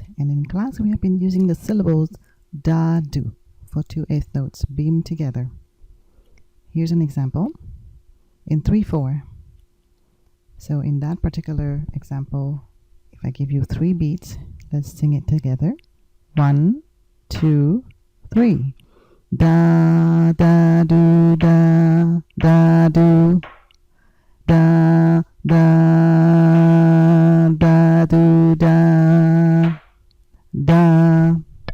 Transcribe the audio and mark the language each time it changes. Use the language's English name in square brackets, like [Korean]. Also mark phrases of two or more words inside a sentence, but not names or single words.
[English] And in class we have been using the syllables da, do for 2/8 notes beamed together. Here's an example in 3/4. So in that particular example, if I give you 3 beats, let's sing it together. 1, 2, 3. Da, da, do, da, da, do, da, da, da, do, da, da.